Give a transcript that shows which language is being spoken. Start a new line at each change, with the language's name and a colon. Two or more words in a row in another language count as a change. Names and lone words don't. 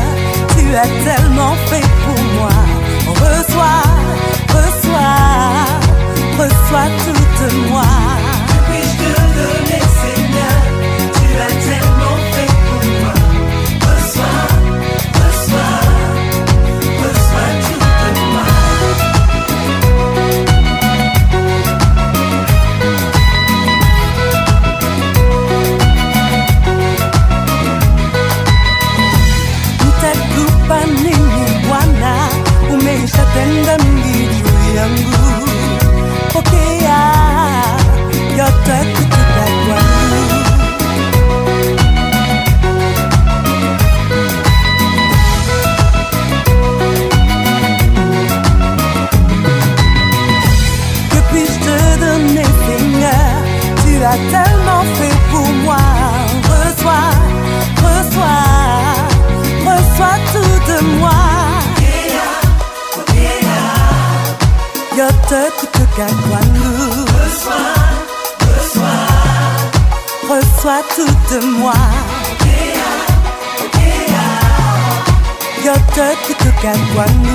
French: Tu as tellement fait pour moi. Reçois, reçois toute moi. Que puis-je te donner, Seigneur? Tu as tellement fait pour moi. Reçois toute moi.
Swahili: Utakupa nini Bwana? Umeshatenda mingi juu yangu. Pokea yote kutoka kwangu.
French: Que puis-je te donner, Seigneur? Tu as tellement fait pour moi. Reçois tout de moi.
Swahili: Yote kutoka kwangu.
French: Reçois tout de moi.
Swahili: Yote kutoka kwangu.